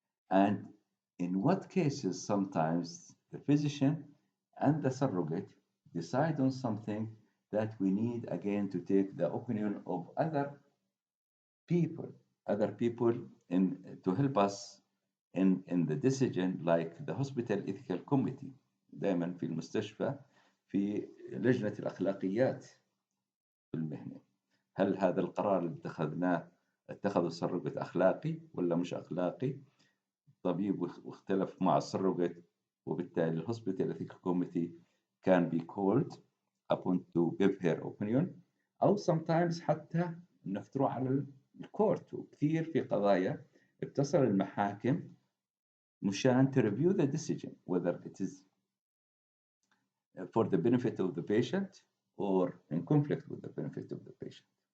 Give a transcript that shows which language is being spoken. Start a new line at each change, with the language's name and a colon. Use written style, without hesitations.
English: And in what cases sometimes the physician and the surrogate decide on something that we need again to take the opinion of people, other people in to help us in the decision, like the hospital ethical committee.
Arabic: دائما في المستشفى في لجنة الأخلاقيات في المهنة. هل هذا القرار اللي اتخذه السروقت أخلاقي ولا مش أخلاقي؟ الطبيب واختلف مع السروقت، وبالتالي الهوسبيتال
English: ethical committee can be called upon to give her opinion.
Arabic: أو
English: sometimes
Arabic: حتى إنك تروح على الكورت، وكثير في قضايا بتصل المحاكم مشان
English: to review the decision whether it is for the benefit of the patient or in conflict with the benefit of the patient.